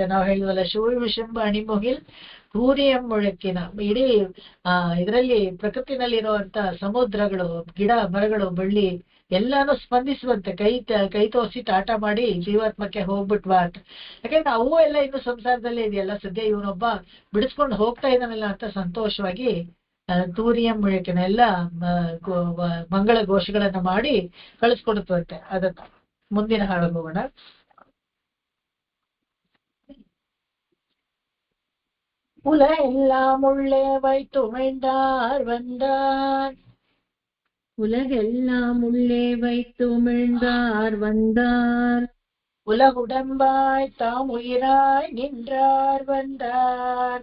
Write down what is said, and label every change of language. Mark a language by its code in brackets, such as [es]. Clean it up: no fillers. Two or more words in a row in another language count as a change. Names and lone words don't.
[kn] ನಾವು ಹೇಳಿದ್ವಲ್ಲ, ಶಿವ [ta] விசும்பு அணிமுகில் தூரியம் முழக்கின, [kn] ಇಡೀ ಇದರಲ್ಲಿ ಪ್ರಕೃತಿನಲ್ಲಿರುವಂತ ಸಮುದ್ರಗಳು, ಗಿಡ ಮರಗಳು, ಬಳ್ಳಿ ಎಲ್ಲಾನು ಸ್ಪಂದಿಸುವಂತೆ ಕೈ ತೋರಿಸಿ ಟಾಟಾ ಮಾಡಿ ಜೀವಾತ್ಮಕ್ಕೆ ಹೋಗ್ಬಿಟ್ವಾ ಅಂತ. ಯಾಕಂದ್ರೆ ಅವು ಎಲ್ಲ ಇನ್ನು ಸಂಸಾರದಲ್ಲೇ ಇದೆಯಲ್ಲ, ಸದ್ಯ ಇವನೊಬ್ಬ ಬಿಡಿಸ್ಕೊಂಡು ಹೋಗ್ತಾ ಇದ್ದಾನಲ್ಲ ಅಂತ ಸಂತೋಷವಾಗಿ [ta] தூரியம் முழக்கின [kn] ಎಲ್ಲ ಮಂಗಳ ಘೋಷಗಳನ್ನ ಮಾಡಿ ಕಳಿಸ್ಕೊಡುತ್ತಂತೆ. ಅದನ್ನ ಮುಂದಿನ ಹಾಡು ಹೋಗೋಣ. [ta] உல எல்லாம் உள்ளே வைத்து உமிழ்ந்தார் வந்தார், உலகெல்லாம் உள்ளே வைத்து உமிழ்ந்தார் வந்தார், உலகுடம்பாய் தாம் உயிராய் நின்றார் வந்தார்,